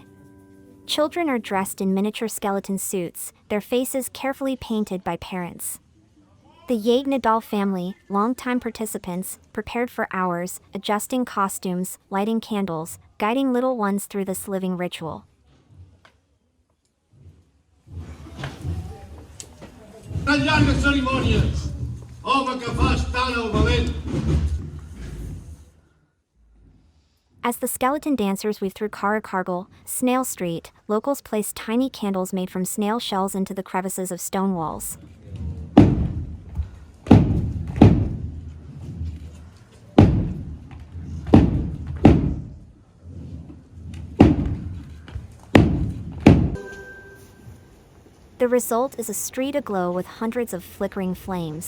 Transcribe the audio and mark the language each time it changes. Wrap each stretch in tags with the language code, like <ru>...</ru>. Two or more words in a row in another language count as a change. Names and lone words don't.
<en>Children are dressed in miniature skeleton suits, their faces carefully painted by parents. The Yaig Nadal family, longtime participants, prepared for hours, adjusting costumes, lighting candles, guiding little ones through this living ritual.</en> <ca>Tan llarga cerimònia! Home que fas tant el valent!</ca> <en>As the skeleton dancers weave through Carricargal, Snail Street, locals place tiny candles made from snail shells into the crevices of stone walls. The result is a street aglow with hundreds of flickering flames.</en>